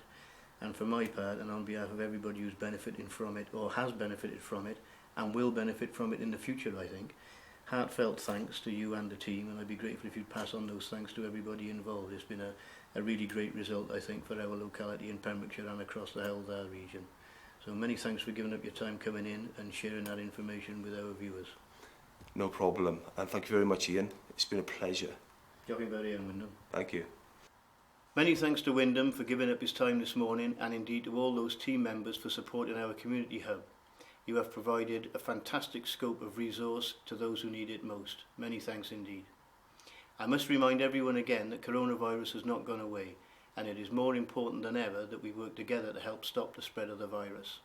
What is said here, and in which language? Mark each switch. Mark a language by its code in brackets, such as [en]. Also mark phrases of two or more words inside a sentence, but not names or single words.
[en] And for my part, and on behalf of everybody who's benefiting from it, or has benefited from it, and will benefit from it in the future, I think, heartfelt thanks to you and the team, and I'd be grateful if you'd pass on those thanks to everybody involved. It's been a really great result, I think, for our locality in Pembrokeshire and across the Hell There region. So many thanks for giving up your time coming in and sharing that information with our viewers. No problem, and thank you very much, Ian. It's been a pleasure. [cy] Diolch yn fawr iawn, Wyndham. [en] Thank you. Many thanks to Wyndham for giving up his time this morning, and indeed to all those team members for supporting our community hub. You have provided a fantastic scope of resource to those who need it most. Many thanks indeed. I must remind everyone again that coronavirus has not gone away, and it is more important than ever that we work together to help stop the spread of the virus.